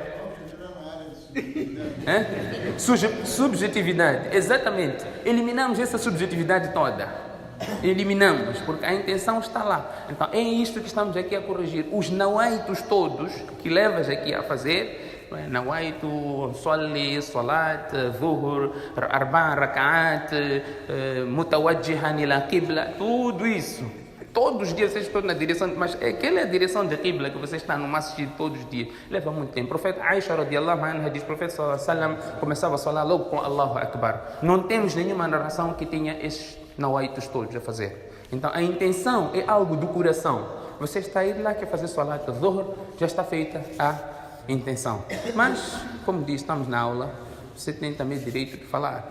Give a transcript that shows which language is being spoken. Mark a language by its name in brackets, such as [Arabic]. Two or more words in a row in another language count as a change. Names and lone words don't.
[Portuguese] Vamos entrar na área de subjetividade. Subjetividade, exatamente. Eliminamos essa subjetividade toda. Eliminamos, porque a intenção está lá. Então é isto que estamos aqui a corrigir. Os nawaitos todos que levas aqui a fazer, [Arabic] نويت أصلي صلاة الظهر أربع ركعات متوجها إلى القبلة, [Portuguese] tudo isso. Todos os dias vocês estão na direção, mas aquela é a direção da Qibla que você está no masjid todos os dias. Leva muito tempo. O profeta Aisha [Arabic] رضي الله عنها [Portuguese] diz, o profeta [Arabic] صلى الله عليه وسلم [Portuguese] começava a falar logo com [Arabic] الله أكبر. [Portuguese] Não temos nenhuma narração que tenha esses nawaitos todos a fazer. Então a intenção é algo do coração. Você está aí lá, quer fazer [Arabic] صلاة الظهر, [Portuguese] já está feita a intenção. Mas, como diz, estamos na aula, você tem também direito de falar.